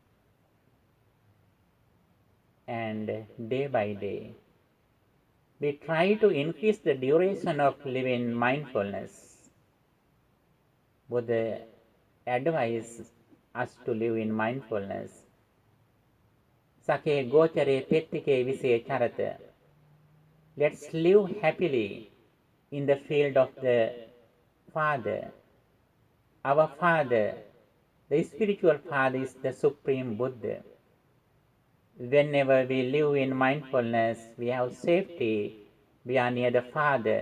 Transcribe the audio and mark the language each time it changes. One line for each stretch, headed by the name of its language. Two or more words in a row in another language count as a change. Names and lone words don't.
English: And day by day, we try to increase the duration of living mindfulness. Buddha advises us to live in mindfulness.
Pali: Sake gochare pettike vise charata.
English: Let's live happily in the field of the Father. Our Father, the spiritual Father, is the Supreme Buddha. Whenever we live in mindfulness, we have safety, we are near the Father.